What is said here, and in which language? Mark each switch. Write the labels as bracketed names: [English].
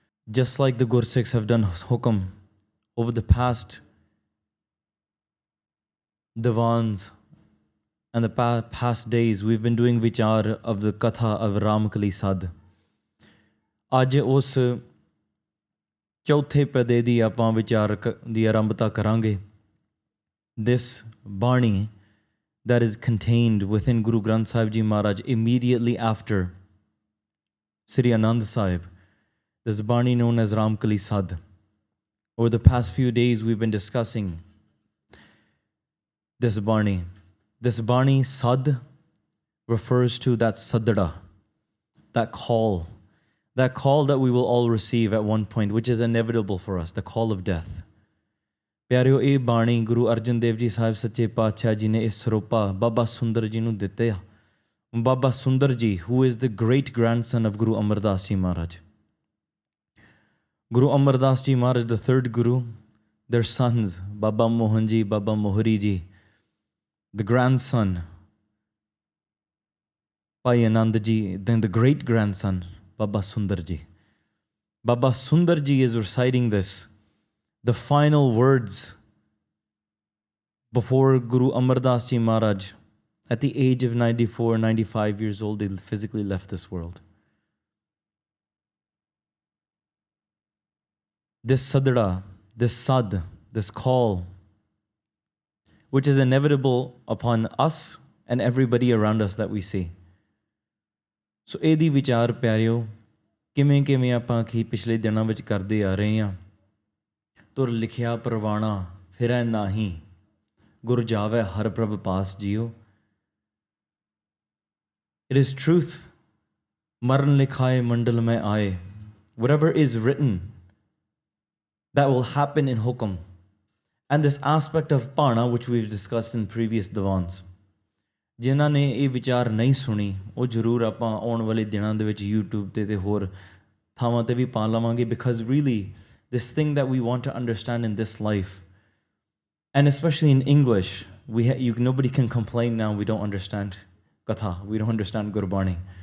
[English] Just like the Gursikhs have done hukam over the past divans and the past days, we've been doing vichar of the Katha of Ramkali Sadh. [Punjabi] Aj us ਚੌਥੇ ਪਦੇ ਦੀ ਆਪਾਂ ਵਿਚਾਰ ਦੀ ਆਰੰਭਤਾ ਕਰਾਂਗੇ। [English] This Bani that is contained within Guru Granth Sahib Ji Maharaj immediately after Sri Anand Sahib. This Bani known as Ramkali Sadh. Over the past few days we've been discussing this Bani. This Bani Sadh refers to that Sadda, that call that we will all receive at one point, which is inevitable for us, the call of death. [Punjabi] ਪਿਆਰਿਓ, ਇਹ ਬਾਣੀ ਗੁਰੂ ਅਰਜਨ ਦੇਵ ਜੀ ਸਾਹਿਬ ਸੱਚੇ ਪਾਤਸ਼ਾਹ ਜੀ ਨੇ ਇਸ ਸਰੋਪਾ ਬਾਬਾ ਸੁੰਦਰ ਜੀ ਨੂੰ ਦਿੱਤੇ ਆ। [English] Baba Sundar ji, who is the great grandson of Guru Amar Das Ji Maharaj. Guru Amar Das Ji Maharaj, the third Guru, their sons, Baba Mohan Ji, Baba Mohri Ji, the grandson Bhai Anand Ji, then the great-grandson, Baba Sundar Ji. Baba Sundar Ji is reciting this, the final words before Guru Amar Das Ji Maharaj, at the age of 94, 95 years old, they physically left this world. This sadra, this sad, this call, which is inevitable upon us and everybody around us that we see. [Punjabi] So ਇਹਦੀ ਵਿਚਾਰ ਪਿਆਰਿਓ ਕਿਵੇਂ ਕਿਵੇਂ ਆਪਾਂ ਕੀ ਪਿਛਲੇ ਦਿਨਾਂ ਵਿੱਚ ਕਰਦੇ ਆ ਰਹੇ ਹਾਂ। ਤੁਰ ਲਿਖਿਆ ਪਰਵਾਣਾ ਫਿਰੈ ਨਾਹੀ, ਗੁਰ ਜਾਵੈ ਹਰ ਪ੍ਰਭ ਪਾਸ ਜੀਓ। [English] It is truth, [Punjabi] ਮਰਨ ਲਿਖਾਏ ਮੰਡਲ ਮੈਂ ਆਏ, [English] whatever is written, that will happen in hukam. And this aspect of pana, which we've discussed in previous divans, [Punjabi] ਜਿਨ੍ਹਾਂ ਨੇ ਇਹ ਵਿਚਾਰ ਨਹੀਂ ਸੁਣੀ ਉਹ ਜ਼ਰੂਰ ਆਪਾਂ ਆਉਣ ਵਾਲੇ ਦਿਨਾਂ ਦੇ ਵਿੱਚ YouTube ਤੇ ਹੋਰ ਥਾਵਾਂ ਤੇ ਵੀ ਪਾ ਲਵਾਂਗੇ, [English] because really this thing that we want to understand in this life, and especially in English, nobody can complain now we don't understand Katha, we don't understand Gurbani.